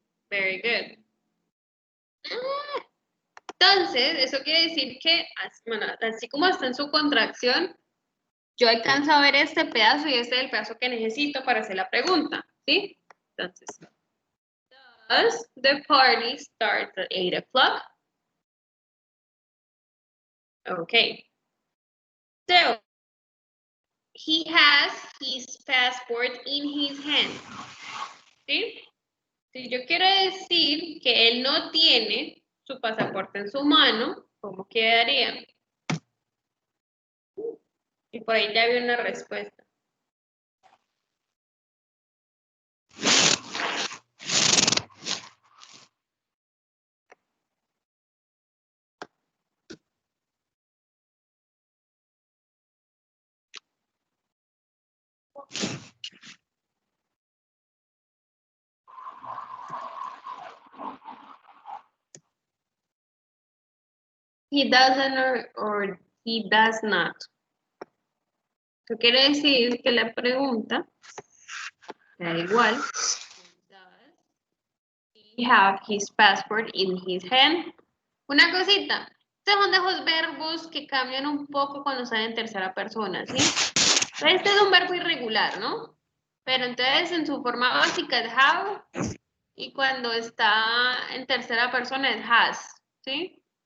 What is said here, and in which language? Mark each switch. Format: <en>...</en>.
<en>Very good.</en> <es>Entonces, eso quiere decir que, bueno, así como está en su contracción, yo alcanzo a ver este pedazo y este es el pedazo que necesito para hacer la pregunta, ¿sí?</es> <en>Entonces, does the party start at 8 o'clock? Okay. So, he has his passport in his hand.</en> <es>¿Sí? Si yo quiero decir que él no tiene su pasaporte en su mano, ¿cómo quedaría? Y por ahí ya había una respuesta.</es> <en>He doesn't or he does not.</en> <es>Eso quiere decir que la pregunta da igual.</es> <en>Does he have his passport in his hand?</en> <es>Una cosita. Estos son de esos verbos que cambian un poco cuando están en tercera persona, ¿sí? Este es un verbo irregular, ¿no? Pero entonces en su forma básica es have y cuando está en tercera persona es has, ¿sí?</es>